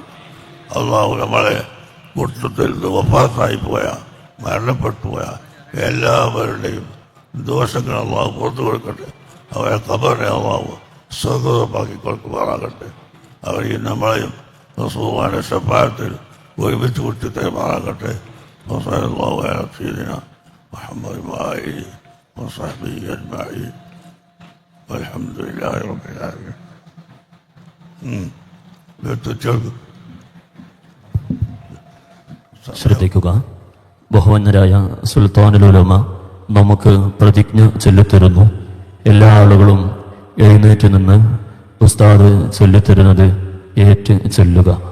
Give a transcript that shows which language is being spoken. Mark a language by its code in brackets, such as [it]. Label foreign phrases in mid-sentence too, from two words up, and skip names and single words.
[ml] അള്ളാഹു നമ്മളെ കൂട്ടത്തിൽ നിന്ന് വഫാത്തായി പോയ മരണപ്പെട്ടു പോയ എല്ലാവരുടെയും ദോഷങ്ങൾ അള്ളാഹു പുറത്തു കൊടുക്കട്ടെ. അവരെ ഖബറിനെ അള്ളാഹു സ്വർഗ്ഗമാക്കി കൊടുക്കുമാറാകട്ടെ. അവർ ഈ നമ്മളെയും റസൂലുള്ളാഹിയുടെ ശഫാഅത്തിൽ ഒരുമിച്ച് കൂട്ടി തരുമാറാകട്ടെ. [ar] മുഹമ്മദ് وصحبه أجمعين والحمد لله رب العالمين. [ml] ശ്രദ്ധിക്കുക. ബഹുവന്യരായ സുൽത്താനുൽ ഉലമ നമുക്ക് പ്രതിജ്ഞ ചൊല്ലിത്തരുന്നു. എല്ലാ ആളുകളും എഴുന്നേറ്റ് നിന്ന് ഉസ്താദ് ചൊല്ലിത്തരുന്നത് ഏറ്റ് ചൊല്ലുക.